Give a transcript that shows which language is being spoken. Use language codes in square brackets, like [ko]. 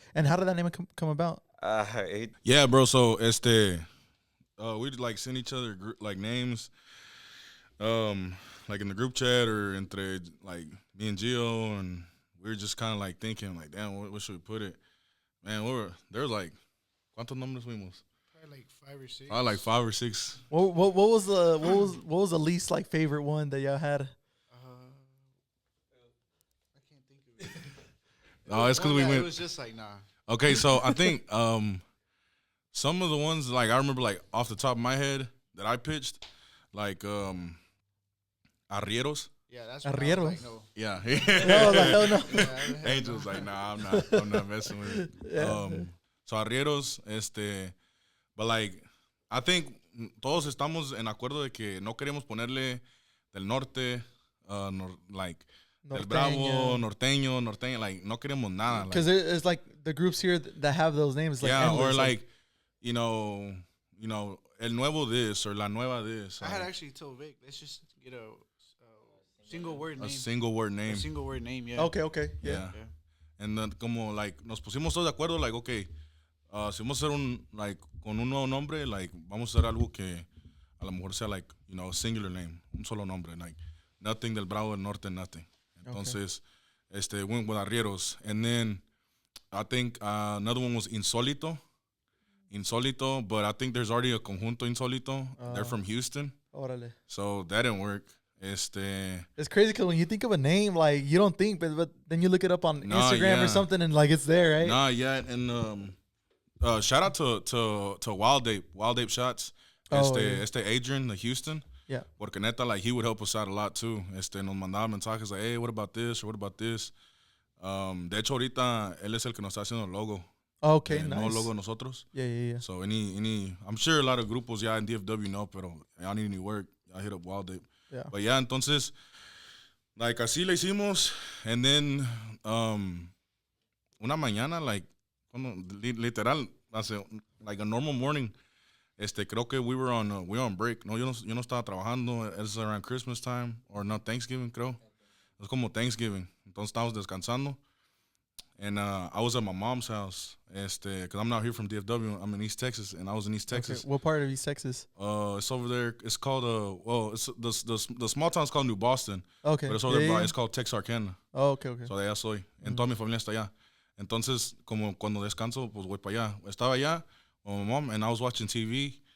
[en] And how did that name come about? Yeah, bro. So we'd like send each other like names, like in the group chat or entre like me and Gio, and we were just kind of like thinking like, damn, what should we put it? Man, there was like, [es] ¿cuántos nombres fuimos? [en] Probably like 5 or 6. Probably like 5 or 6. What was the least like favorite one that y'all had? I can't think of it. No, it's because we went. It was just like, nah. Okay, so I think some of the ones like I remember like off the top of my head that I pitched, like Arrieros. Yeah, that's when I was Arrieros. like, no. Yeah. No, I was like, hell no. Yeah, Angel's like, nah, I'm not messing with it. Yeah. [es] So arrieros, [en] but like, I think [es] todos estamos en acuerdo de que no queremos ponerle del norte, like, del Bravo, norteño, like, no queremos nada. [en] Because Like, it's like the groups here that have those names. Like yeah, endless, or like, you know, [es] el nuevo [en] this or [es] la nueva [en] this. I had actually told Vic, let's just get a single word name. A single word name. A single word name, yeah. Okay. Yeah. Yeah. [es] And then como like nos pusimos todos de acuerdo, like, okay, si vamos a hacer con un nuevo nombre, like, vamos a hacer algo que a lo mejor sea like, [en] a singular name, [es] un solo nombre, like, nothing del Bravo del Norte, nothing. [en] Entonces, went with Arrieros. And then I think another one was Insólito, but I think there's already a conjunto Insólito. They're from Houston. [es] Órale. [en] So that didn't work. It's crazy because when you think of a name, like, you don't think, but then you look it up on Instagram or something and like it's there, right? Nah, yeah. And shout out to Wild Ape Shots. Adrian, the Houston. Yeah. [es] Porque neta, [en] like, he would help us out a lot too. [es] Nos mandaba mensajes [en] like, hey, what about this or what about this? [es] De hecho, ahorita él es el que nos está haciendo el logo. [en] Okay, [es] nice. No logo nosotros. [en] Yeah. So any, I'm sure a lot of grupos ya en DFW know, pero I need any work. I hit up Wild Ape. Yeah. But yeah, [es] entonces, like, así le hicimos. [en] And then, [es] una mañana, [en] like, literal, hace, like, a normal morning, [es] creo que [en] we were on break. [es] No, yo no estaba trabajando. [en] It's around Christmas time, or not, Thanksgiving, creo. [es] Es como Thanksgiving. Entonces estábamos descansando. [en] And I was at my mom's house, because I'm not here from DFW. I'm in East Texas, and I was in East Texas. Okay. What part of East Texas? It's over there. It's called it's the small town's called New Boston. Okay. But it's over there by, it's called Texarkana. Oh, okay. [es] So de allá soy. En toda mi familia está allá. Entonces, como cuando descanso, pues voy para allá. Estaba allá [en] with my mom, and I was watching TV.